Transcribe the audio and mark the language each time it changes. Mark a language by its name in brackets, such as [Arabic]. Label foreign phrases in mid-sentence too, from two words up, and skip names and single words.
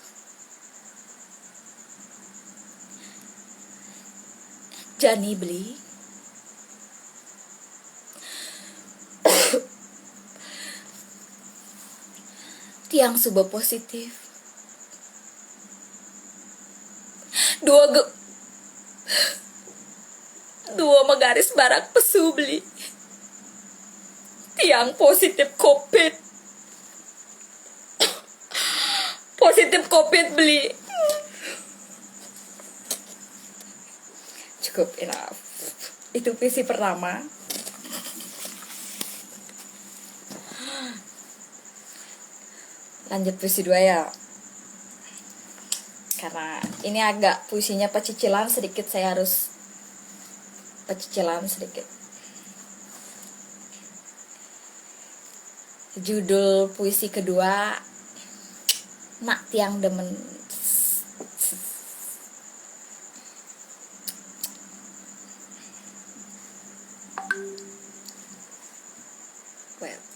[Balinese] Jani beli tiang suba positif. Dua magaris barak pesu beli. Tiang positif COVID. Positif COVID beli. Cukup enough. [Indonesian] Itu visi pertama. Lanjut puisi 2 ya. Karena ini agak puisinya pecicilan sedikit, saya harus pecicilan sedikit. Judul puisi kedua, Nak Tiang Demen. Well.